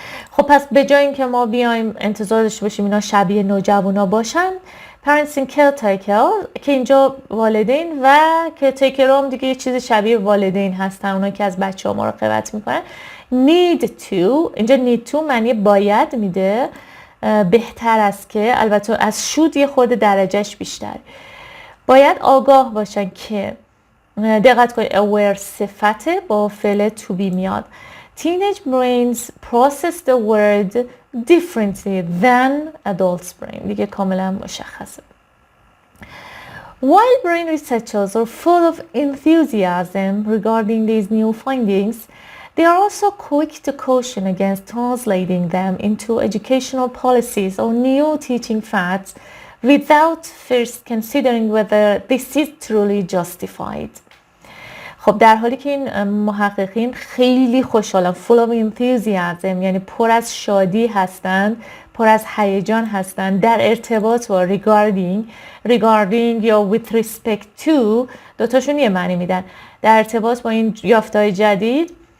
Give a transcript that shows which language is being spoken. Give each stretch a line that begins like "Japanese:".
Persian: خب پس به جای اینکه ما بیایم انتظار داشته باشیم اینا شبیه نوجوانا باشن،
English: parents in caretaker
Persian: که اینجا والدین و caretaker هم دیگه یه چیز شبیه والدین هستن، اونا که از بچه ها مراقبت میکنن.
English: need to،
Persian: اینجا need to معنی باید میده، بهتر است که، البته از should یه خورده درجهش بیشتر، باید آگاه باشن که، دقت کنید aware صفته با فعل to be میاد.
English: Teenage brains process the word differently than adults brain.
Persian: دیگه کاملا مشخصه.
English: While brain researchers are full of enthusiasm regarding these new findings, they are also quick to caution against translating them into educational policies or new teaching fads without first considering whether this is truly justified.
Persian: خب در حالی که این محققین خیلی خوشحالن،
English: full of enthusiasm
Persian: یعنی پر از شادی هستند، پر از هیجان هستند در ارتباط با regarding یا
English: with respect to،
Persian: دوتاشون یه معنی میدن، در ارتباط با این یافته‌های جدید